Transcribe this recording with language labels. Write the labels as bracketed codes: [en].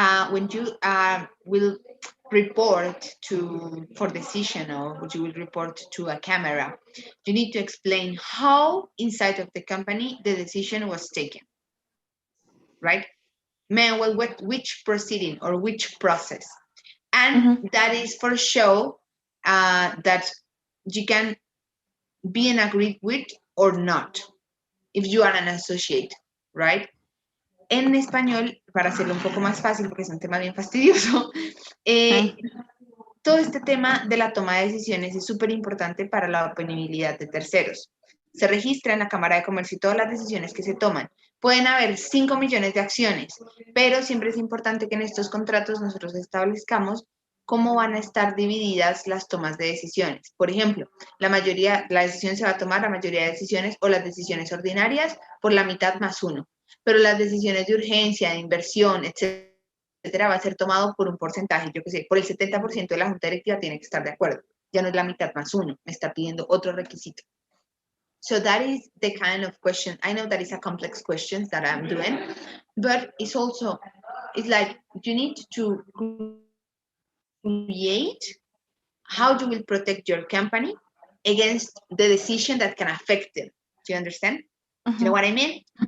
[en] When you will report for decision, or you will report to a camera, you need to explain how inside of the company the decision was taken, right? Well, which proceeding or which process, and that is for show that you can be agreed with or not if you are an associate, right? [es] En español, para hacerlo un poco más fácil, porque es un tema bien fastidioso, todo este tema de la toma de decisiones es súper importante para la opinibilidad de terceros. Se registra en la Cámara de Comercio todas las decisiones que se toman. Pueden haber 5 millones de acciones, pero siempre es importante que en estos contratos nosotros establezcamos cómo van a estar divididas las tomas de decisiones. Por ejemplo, la decisión se va a tomar, la mayoría de decisiones o las decisiones ordinarias por la mitad más uno, pero las decisiones de urgencia, de inversión, etcétera, va a ser tomado por un porcentaje, yo qué sé, por el 70% de la junta directiva tiene que estar de acuerdo. Ya no es la mitad más uno, me está pidiendo otro requisito. [en] So that is the kind of question. I know that is a complex question that I'm doing, but it's like you need to create how you will protect your company against the decision that can affect them. Do you understand? Do you know what I mean?